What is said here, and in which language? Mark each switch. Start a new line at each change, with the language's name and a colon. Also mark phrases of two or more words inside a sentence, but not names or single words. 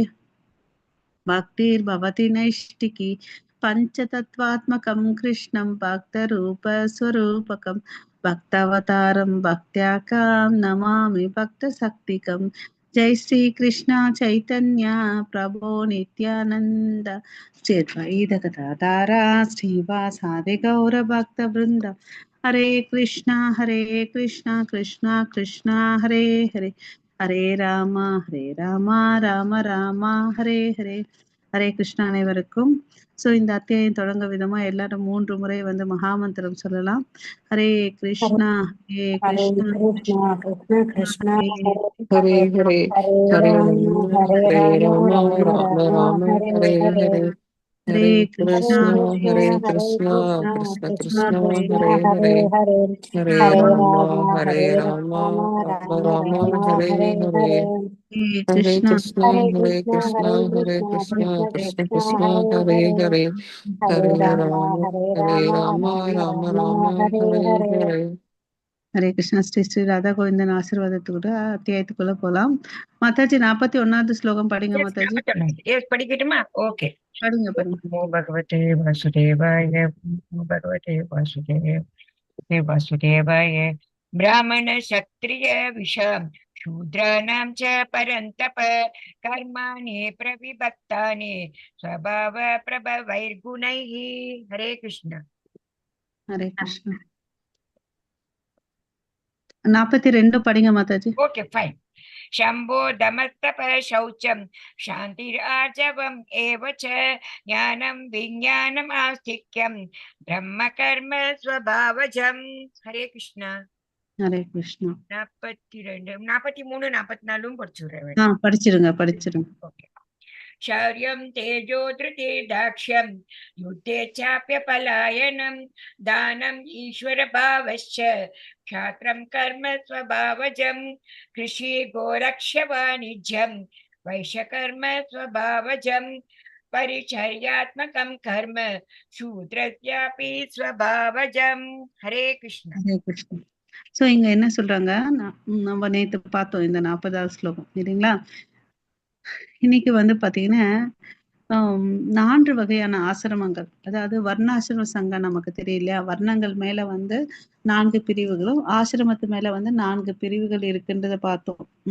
Sanskrit: भक्तिर्भवति नैष्टिकी पञ्चतत्त्वात्मकं कृष्णं भक्तरूपस्वरूपकं भक्तावतारं भक्त्याकां नमामि भक्तशक्तिकं। जय श्री कृष्ण चैतन्य प्रभो नित्यानंद श्री अद्वैत गदाधर श्रीवासादि गौर भक्तवृंद। हरे कृष्णा कृष्णा कृष्णा हरे हरे हरे राम राम राम हरे हरे हरे कृष्णा அனைவருக்கும்.
Tamil: ஸோ இந்த அத்தியாயம் தொடங்க விதமா எல்லாரும் 3 முறை மகாமந்திரம் சொல்லலாம்.
Sanskrit: हरे कृष्ण हरे हरे கிருஷ்ணா कृष्णा कृष्ण कृष्ण ஹரே हरे हरे हरे हरे हरे राम राम हरे हरे राम राम राम राम राम राम हरे हरे हरे हरे ஹரே हरे கிருஷ்ணா कृष्ण हरे कृष्ण कृष्ण कृष्ण कृष्ण कृष्ण कृष्ण हरे हरे हरे हरे हरे हरे राम राम हरे हरे राम राम राम राम राम राम हरे हरे हरे हरे हरे கிருஷ்ணா कृष्ण हरे हरे कृष्ण कृष्ण हरे कृष्ण कृष्ण कृष्ण कृष्ण कृष्ण हरे हरे हरे हरे हरे हरे राम राम हरे राम राम राम राम राम हरे हरे हरे हरे हरे कृष्ण.
Tamil: ஸ்ரீ ஸ்ரீ ராதா கோவிந்தன் ஆசீர்வாதத்தோட அத்தியாயத்துக்குள்ள போலாம். மாதாஜி 41வது ஸ்லோகம் படிங்க மாதாஜி. Yes, படிக்கட்டுமா? Okay. படிங்க படிங்க.
Sanskrit: नमो भगवते वासुदेवाय नमो भगवते वासुदेवाय ब्राह्मण क्षत्रिय विषम शूद्राणां च परन्तप कर्माणि प्रविभक्तानि स्वभाव प्रभवैर्गुणैः. हरे कृष्ण. हरे कृष्ण.
Tamil: 42 படிங்க மாதாஜி.
English: Okay, fine.
Sanskrit: शम्भो दमस्तपरशौचं शान्तिरार्जवम् एव च ज्ञानं विज्ञानम् आस्तिक्यं ब्रह्मकर्म स्वभावजम्. हरे कृष्ण. हरे कृष्ण.
Tamil: 42, 43, 44 படிச்சுடுறேன். படிச்சிருங்க. ஓகே.
Sanskrit: शौर्यं तेजो धृते दाक्ष्यं युद्धे चाप्यपलायनं दानम् ईश्वरभावश्च क्षात्रं कर्म स्वभावजं कृषि गोरक्ष्य वाणिज्यं वैश्यकर्म स्वभावजं परिचर्यात्मकं कर्म शूद्रस्यापि स्वभावजं. हरे कृष्ण. हरे कृष्ण.
Tamil: சோ இங்க என்ன சொல்றாங்க, நம்ம நேத்து பார்த்தோம் இந்த 40வது ஸ்லோகம் சரிங்களா. இன்னைக்கு வந்து பாத்தீங்கன்னா 4 வகையான ஆசிரமங்கள், அதாவது வர்ணாசிரம சங்கம் நமக்கு தெரியலையா, வர்ணங்கள் மேல வந்து 4 பிரிவுகளும் ஆசிரமத்து மேல வந்து 4 பிரிவுகள் இருக்குன்றத பார்த்தோம்.